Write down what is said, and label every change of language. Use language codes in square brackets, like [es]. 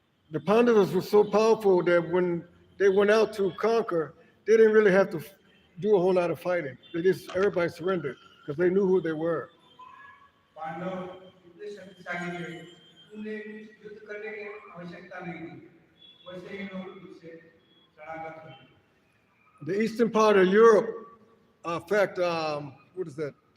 [en] The Pandavas were so powerful that when they went out to conquer, they didn't really have to do a whole lot of fighting. Everybody surrendered because they knew who they were. [hi] Pandav इतने शक्तिशाली थे, उन्हें युद्ध करने की आवश्यकता नहीं थी। वैसे ही लोग उससे शरणागत हुए। [en] The eastern part of Europe, in fact, what is that?